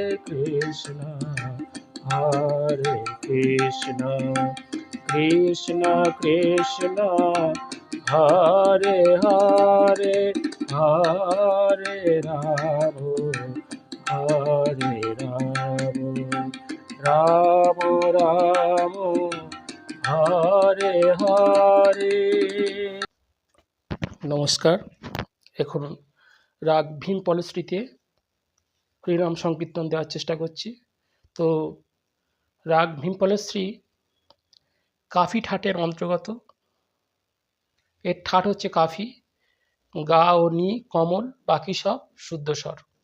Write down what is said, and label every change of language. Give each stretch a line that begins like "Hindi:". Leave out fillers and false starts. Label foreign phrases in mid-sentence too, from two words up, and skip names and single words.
Sanskrit: Krishna, Hare Krishna, Krishna Krishna, Hare Hare, Hare Rama, Hare Rama, Rama Rama, Hare Hare।
Bangla: নমস্কার। এখন রাগ ভীম পলশ্রীতে হরিনাম সংকীর্তন দেওয়ার চেষ্টা করছি। তো রাগ ভীম পলশ্রী কাফি ঠাটের অন্তর্গত। এর ঠাট হচ্ছে কাফি, গা ও নি কমল, বাকি সব শুদ্ধ স্বর।